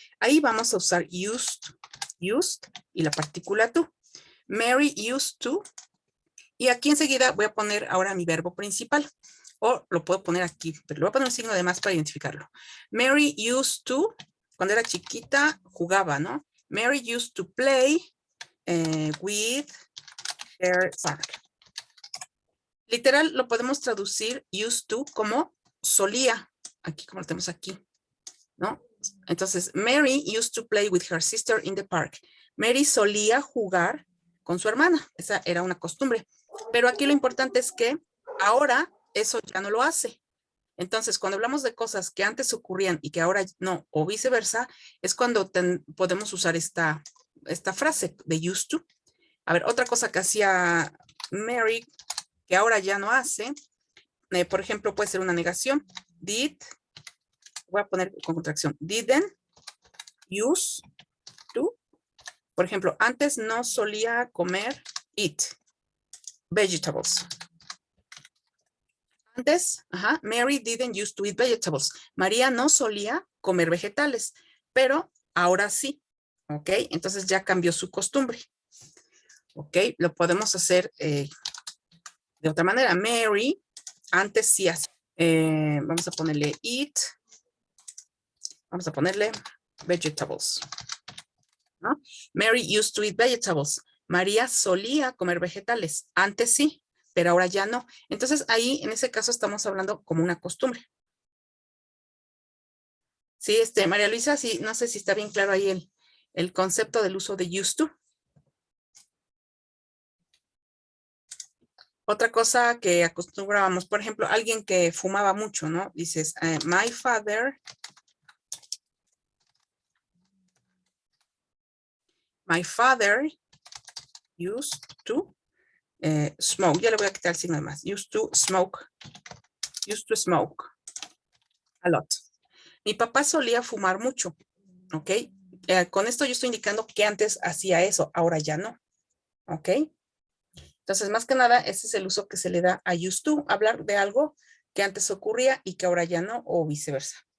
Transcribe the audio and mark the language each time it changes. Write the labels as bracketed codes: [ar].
[es] Ahí vamos a usar used y la partícula to. [en] Mary used to. [es] Y aquí enseguida voy a poner ahora mi verbo principal. O lo puedo poner aquí, pero le voy a poner un signo de más para identificarlo. [en] Mary used to, [es] cuando era chiquita, jugaba, ¿no? [en] Mary used to play with her son. [es] Literal lo podemos traducir used to como solía. Aquí como lo tenemos aquí, ¿no? Entonces, [en] Mary used to play with her sister in the park. [es] Mary solía jugar con su hermana. Esa era una costumbre. Pero aquí lo importante es que ahora eso ya no lo hace. Entonces, cuando hablamos de cosas que antes ocurrían y que ahora no, o viceversa, es cuando podemos usar esta frase de used to. A ver, otra cosa que hacía Mary, que ahora ya no hace, por ejemplo, puede ser una negación. Voy a poner con contracción. [en] Didn't used to. [es] Por ejemplo, antes no solía comer [en] eat vegetables. [es] Antes, [en] Mary didn't used to eat vegetables. [es] María no solía comer vegetales, pero ahora sí, ¿ok? Entonces ya cambió su costumbre, ¿ok? Lo podemos hacer de otra manera. Mary antes sí hacía. Vamos a ponerle [en] eat. [es] Vamos a ponerle [en] vegetables, [es] ¿no? [en] Mary used to eat vegetables. [es] María solía comer vegetales. Antes sí, pero ahora ya no. Entonces ahí, en ese caso, estamos hablando como una costumbre. Sí, María Luisa, sí, no sé si está bien claro ahí el concepto del uso de used to. Otra cosa que acostumbrábamos, por ejemplo, alguien que fumaba mucho, ¿no? Dices, [en] my father used to smoke. [es] Ya le voy a quitar el signo más. [en] Used to smoke a lot. [es] Mi papá solía fumar mucho, ¿ok? Con esto yo estoy indicando que antes hacía eso, ahora ya no, ¿ok? Entonces, más que nada, ese es el uso que se le da a used to, hablar de algo que antes ocurría y que ahora ya no, o viceversa.